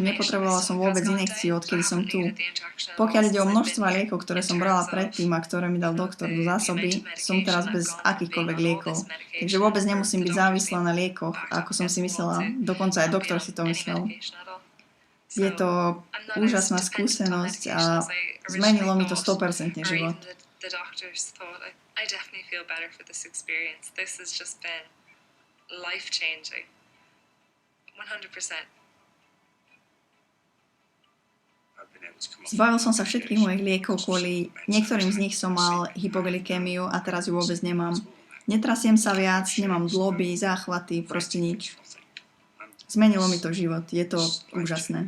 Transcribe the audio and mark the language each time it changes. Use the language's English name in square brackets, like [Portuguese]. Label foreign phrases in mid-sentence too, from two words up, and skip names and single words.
[Slovak] Nepotrebovala som vôbec injekciu, odkedy som tu. Pokiaľ ide o množstva liekov, ktoré som brala predtým a ktoré mi dal doktor do zásoby, som teraz bez akýchkoľvek liekov. Takže vôbec nemusím byť závislá na liekoch, ako som si myslela. Dokonca aj doktor si to myslel. Je to úžasná skúsenosť a zmenilo mi to 100% život. [English] I definitely feel better for this experience. This has just been life-changing. 100%. [Slovak] Zbavil som sa všetkých mojich liekov kvôli niektorým z nich som mal hypoglykémiu a teraz ju vôbec nemám. Netrasiem sa viac, nemám dloby, záchvaty, proste nič. Zmenilo mi to život, je to úžasné.